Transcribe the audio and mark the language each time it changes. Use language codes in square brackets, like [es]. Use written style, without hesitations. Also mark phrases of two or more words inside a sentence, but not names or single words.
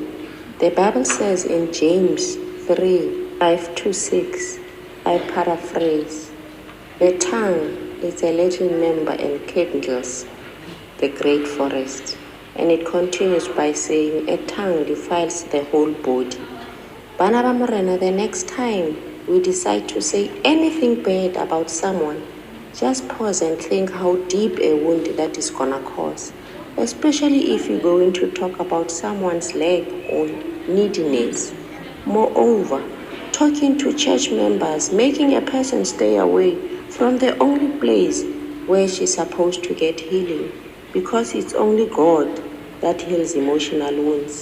[en] The Bible says in James 3:5-6, I paraphrase, the tongue is a little member and kindles the great forest. And it continues by saying, a tongue defiles the whole body. [st] Bana ba Morena, [en] the next time we decide to say anything bad about someone, just pause and think how deep a wound that is gonna cause. Especially if you're going to talk about someone's leg or neediness. Moreover, talking to church members, making a person stay away from the only place where she's supposed to get healing, because it's only God that heals emotional wounds.